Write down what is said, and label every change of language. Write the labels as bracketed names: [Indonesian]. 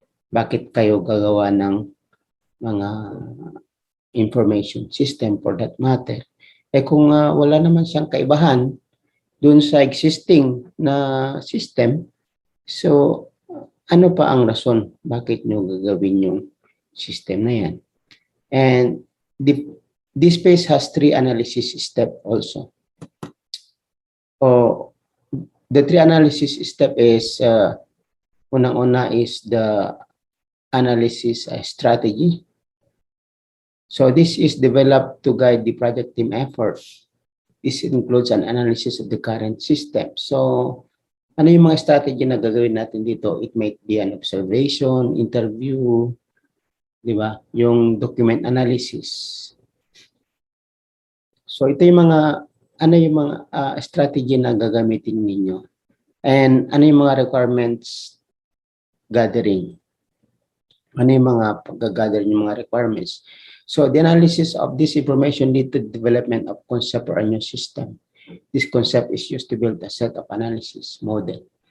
[Filipino] Bakit kayo gagawa ng mga information system [English] for that matter? [Filipino] Kung wala naman siyang kaibahan dun sa existing na system, so ano pa ang rason bakit nyo gagawin yung system na yan? [English] And this phase has 3 analysis steps also. The three analysis step is, [Filipino] unang-una [English] is the analysis strategy. So this is developed to guide the project team effort. This includes an analysis of the current system. [Filipino] So ano yung mga strategy na gagawin natin dito? [English] It might be an observation, interview, [Filipino] di ba? Yung document analysis. So ito yung mga, ano yung mga strategy na gagamitin ninyo? And ano yung mga requirements gathering? Ano yung mga pag-gather yung mga requirements? [English] So the analysis of this information lead to the development of concept for a new system. This concept is used to build a set of analysis model.